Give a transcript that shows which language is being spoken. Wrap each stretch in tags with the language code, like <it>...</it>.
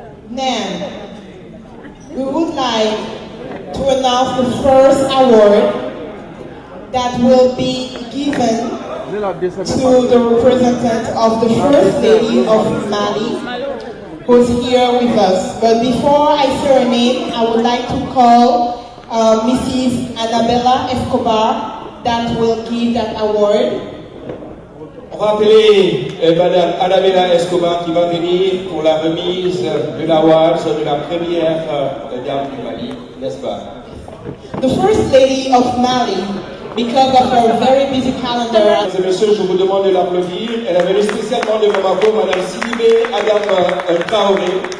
<en>Now, we would like to announce the first award that will be given to the representative of the First Lady of Mali, who's here with us. But before I say her name, I would like to call Mrs. Annabella Escobar, that will give that award.</en> <fr>On va appeler Madame Annabella Escobar qui va venir pour la remise de l'award de la première dame du Mali, n'est-ce pas?</fr> <en>The First Lady of Mali, because of her very busy calendar.</en> <fr>Mesdames et messieurs, je vous demande de l'applaudir. Elle est venue spécialement de Bamako, Madame Sidibé Adam Traoré.</fr>